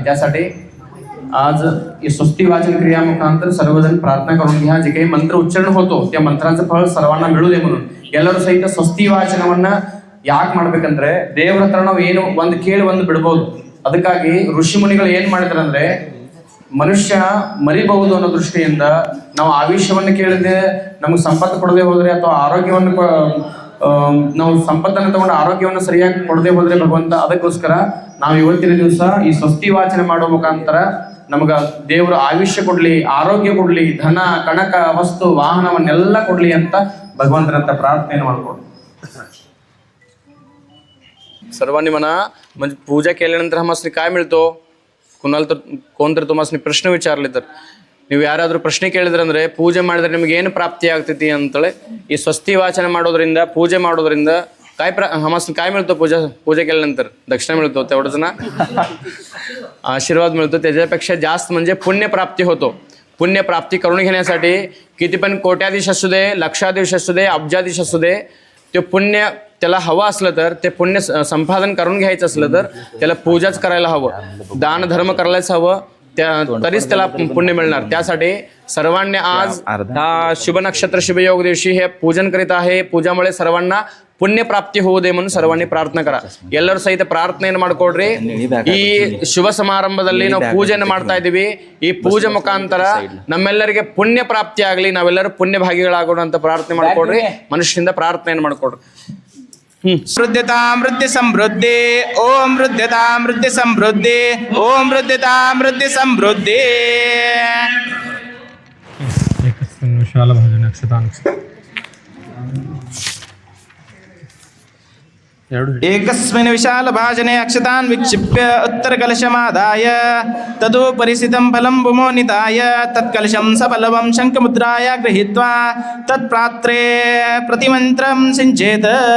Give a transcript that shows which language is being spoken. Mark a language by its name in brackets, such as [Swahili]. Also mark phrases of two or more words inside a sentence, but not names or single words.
[Marathi] त्यासाठी आज स्वस्ती वाचन क्रिया मुखांतर सर्वजण प्रार्थना करून घ्या. जे काही मंत्र उच्चारण होतो त्या मंत्राचं फळ सर्वांना मिळू दे म्हणून [Kannada] ಎಲ್ಲರೂ ಸಹಿತ ಸ್ವಸ್ತಿ ವಾಚನವನ್ನ ಯಾಕೆ ಮಾಡ್ಬೇಕಂದ್ರೆ ದೇವರ ಹತ್ರ ನಾವು ಏನು ಒಂದು ಕೇಳಿ ಒಂದು ಬಿಡಬಹುದು. ಅದಕ್ಕಾಗಿ ಋಷಿ ಮುನಿಗಳು ಏನ್ ಮಾಡಿದ್ರು ಅಂದ್ರೆ ಮನುಷ್ಯ ಮರಿಬಹುದು ಅನ್ನೋ ದೃಷ್ಟಿಯಿಂದ ನಾವು ಆಯುಷ್ಯವನ್ನು ಕೇಳಿದ್ರೆ ನಮಗೆ ಸಂಪತ್ತು ಕೊಡದೆ ಹೋದ್ರೆ ಅಥವಾ ಆರೋಗ್ಯವನ್ನು ನಾವು ಸಂಪತ್ತನ್ನು ತಗೊಂಡು ಆರೋಗ್ಯವನ್ನು ಸರಿಯಾಗಿ ಕೊಡದೆ ಹೋದ್ರೆ ಭಗವಂತ, ಅದಕ್ಕೋಸ್ಕರ ನಾವು ಇವತ್ತಿನ ದಿವಸ ಈ ಸ್ವಸ್ತಿ ವಾಚನ ಮಾಡೋ ಮುಖಾಂತರ ನಮಗ ದೇವರು ಆಯುಷ್ಯ ಕೊಡ್ಲಿ, ಆರೋಗ್ಯ ಕೊಡ್ಲಿ, ಧನ, ಕಣಕ, ವಸ್ತು, ವಾಹನವನ್ನೆಲ್ಲ ಕೊಡ್ಲಿ ಅಂತ [Marathi] भगवंतांना प्रार्थनेने [Kannada] ಮಾಡ್ಕೊಂಡು [Marathi] सर्वांनी म्हणा. म्हणजे पूजा केल्यानंतर आम्हाला काय मिळतो? कुणाला तर कोणतरी तुम्हाला प्रश्न विचारले तर [Kannada] ನೀವು ಯಾರಾದರೂ ಪ್ರಶ್ನೆ ಕೇಳಿದ್ರೆ ಅಂದರೆ ಪೂಜೆ ಮಾಡಿದ್ರೆ ನಿಮಗೆ ಏನು ಪ್ರಾಪ್ತಿ ಆಗ್ತೈತಿ ಅಂತೇಳಿ ಈ ಸ್ವಸ್ತಿ ವಾಚನ ಮಾಡೋದ್ರಿಂದ, ಪೂಜೆ ಮಾಡೋದ್ರಿಂದ [Marathi] आम्हाला काय मिळतो? पूजा केल्यानंतर दक्षिणा मिळतो, तेवढंच ना, आशीर्वाद मिळतो. त्याच्यापेक्षा जास्त म्हणजे पुण्यप्राप्ती होतो. पुण्यप्राप्ती करून घेण्यासाठी किती पण कोट्याधीश असू दे, लक्षाधीश असू दे, अब्जाधीश असू दे, ते पुण्य त्याला हवं असलं तर, ते पुण्य संपादन करून घ्यायचं असलं तर त्याला पूजाच करायला हवं, दान धर्म करायलाच हवं, तरीच त्याला पुण्य मिळणार. त्यासाठी सर्वांनी आज हा शुभ नक्षत्र शुभयोग दिवशी हे पूजन करीत आहे. पूजामुळे सर्वांना पुण्य प्राप्ती होदे म्हणून सर्वांनी प्रार्थने कर. [Kannada] ಎಲ್ಲರೂ ಸಹಿತ ಪ್ರಾರ್ಥನೆಯನ್ನು ಮಾಡ್ಕೊಡ್ರಿ. ಈ ಶುಭ ಸಮಾರಂಭದಲ್ಲಿ ನಾವು ಪೂಜೆಯನ್ನು ಮಾಡ್ತಾ ಇದ್ದೀವಿ. ಈ ಪೂಜೆ ಮುಖಾಂತರ ನಮ್ಮೆಲ್ಲರಿಗೆ ಪುಣ್ಯ ಪ್ರಾಪ್ತಿ ಆಗಲಿ, ನಾವೆಲ್ಲರೂ ಪುಣ್ಯ ಭಾಗಿಗಳಾಗೋಣ ಅಂತ ಪ್ರಾರ್ಥನೆ ಮಾಡ್ಕೊಡ್ರಿ. ಮನುಷ್ಯನಿಂದ ಪ್ರಾರ್ಥನೆಯನ್ನು ಮಾಡ್ಕೊಡ್ರಿ. [Sanskrit] वृद्ध्यतामृद्धि समृद्धि ओम वृद्ध्यतामृद्धि समृद्धि ओम वृद्ध्यतामृद्धि समृद्धि एकस्मिन् विशालभाजने अक्षतान् विक्षिप्य उत्तरकलशमादाय तदुपरिसितं फलं भूमो निधाय तत्कलशं सफलवं शङ्खमुद्राय गृहीत्वा तत्पात्रे प्रतिमन्त्रं सिञ्चेत्.